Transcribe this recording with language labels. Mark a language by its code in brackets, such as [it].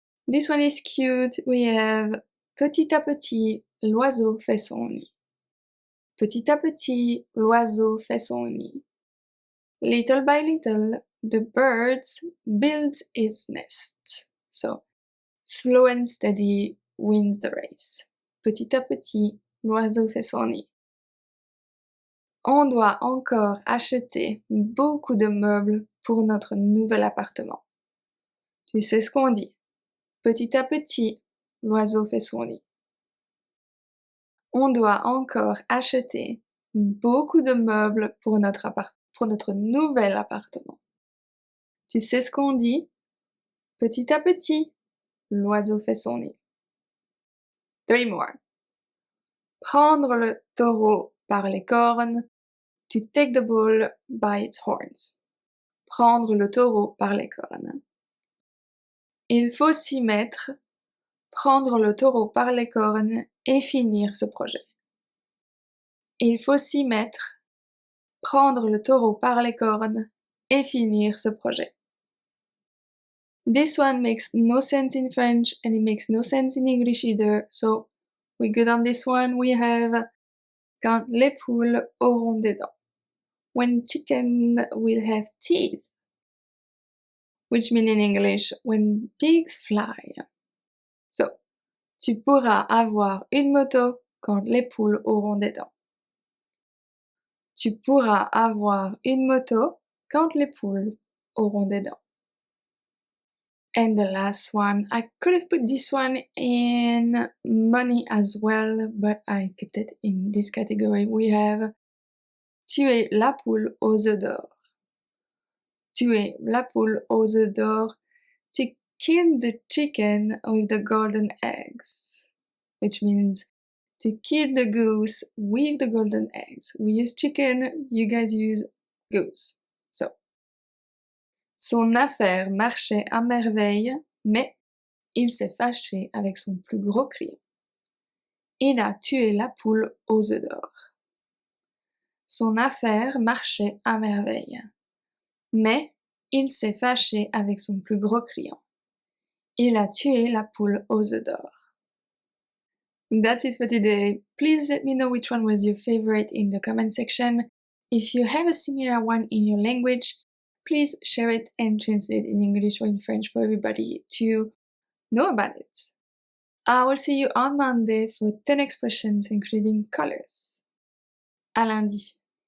[en] This one is cute. We have [fr] petit à petit, l'oiseau fait son nid. Petit à petit, l'oiseau fait son nid. [en] Little by little, the bird builds its nest. So, slow and steady wins the race. [fr] Petit à petit, l'oiseau fait son nid. On doit encore acheter beaucoup de meubles pour notre nouvel appartement. Tu sais ce qu'on dit. Petit à petit, l'oiseau fait son nid. On doit encore acheter beaucoup de meubles pour notre nouvel appartement. Tu sais ce qu'on dit? Petit à petit, l'oiseau fait son nid. [en] 3 more. [fr] Prendre le taureau par les cornes. [en] To take the bull by its horns. [fr] Prendre le taureau par les cornes. Il faut s'y mettre, prendre le taureau par les cornes et finir ce projet. Il faut s'y mettre, prendre le taureau par les cornes et finir ce projet. [en] This one makes no sense in French and it makes no sense in English either, so we're good on this one. We have [fr] quand les poules auront des dents. [en] When chicken will have teeth. Which mean in English, when pigs fly. [fr] So, tu pourras avoir une moto quand les poules auront des dents. Tu pourras avoir une moto quand les poules auront des dents. [en] And the last one, I could have put this one in money as well, but I kept it in this category. We have [fr] tuer la poule aux œufs d'or. Tuer la poule aux œufs d'or. [en] To kill the chicken with the golden eggs. Which means to kill the goose with the golden eggs. We use chicken, you guys use goose. [fr] So, son affaire marchait à merveille, mais il s'est fâché avec son plus gros client. Il a tué la poule aux œufs d'or. Son affaire marchait à merveille, mais il s'est fâché avec son plus gros client. Il a tué la poule aux œufs d'or. [en] That's it for today. Please let me know which one was your favorite in the comment section. If you have a similar one in your language, please share it and translate in English or in French for everybody to know about it. I will see you on Monday for 10 expressions including colors. [fr] À lundi.